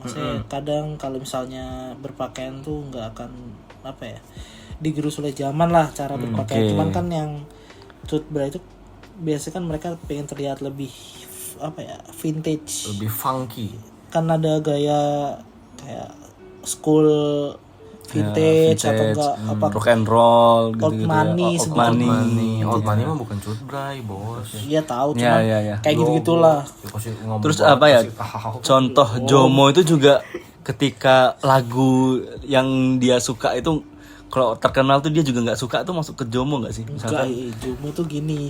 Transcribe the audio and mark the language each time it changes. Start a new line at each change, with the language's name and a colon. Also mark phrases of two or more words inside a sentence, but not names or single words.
Indonesian: Maksudnya kadang kalau misalnya berpakaian tuh nggak akan apa ya, digerus oleh zaman lah cara berpakaian. Cuman kan yang
English: cut bra
Indonesian: itu biasanya kan mereka pengen terlihat lebih apa ya, vintage, Lebih funky. kan ada gaya kayak
English: school vintage,
Indonesian: atau enggak apa
English: rock and roll
Indonesian: old gitu-gitu money,
English: ya. Old money. Old money
Indonesian: mah bukan
English: cut bray,
Indonesian: bos. Iya tahu, Ya, cuman ya. kayak gitu-gitulah. Terus apa ya? Contoh JOMO itu juga ketika lagu yang dia suka itu kalau terkenal tuh dia juga nggak suka tuh masuk ke JOMO nggak sih? Enggak, Misalkan JOMO tuh gini.